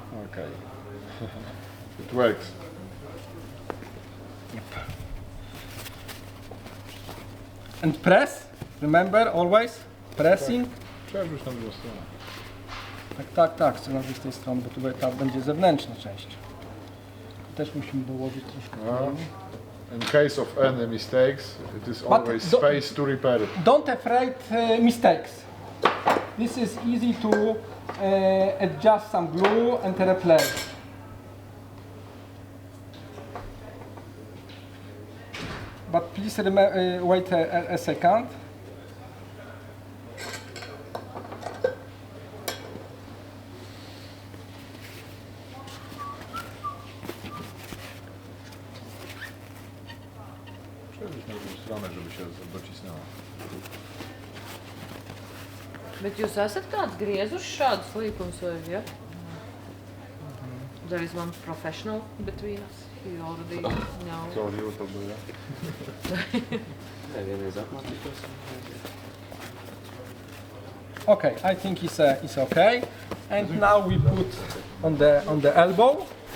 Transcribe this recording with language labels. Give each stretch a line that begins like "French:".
English: Okay. It works. Yep. And press. Remember always pressing.
Polish: Przewróć na drugą stronę. Tak, chcę na z tej strony, bo tutaj ta będzie zewnętrzna część. Tu też musimy dołożyć troszkę.
English: In case of any mistakes, it is always space to repair it. Don't afraid mistakes. This is easy to adjust some glue and replace. But please wait a second.
Polish: Żeby się docisnęło.
Latvian: Bet jūs esat kāds griezuši šādus līkumus vai, ja?
English: There is one professional between us. He already knows.
Polish: Co odjęło to było?
English: Okay, I think it's okay. And now we put on the elbow.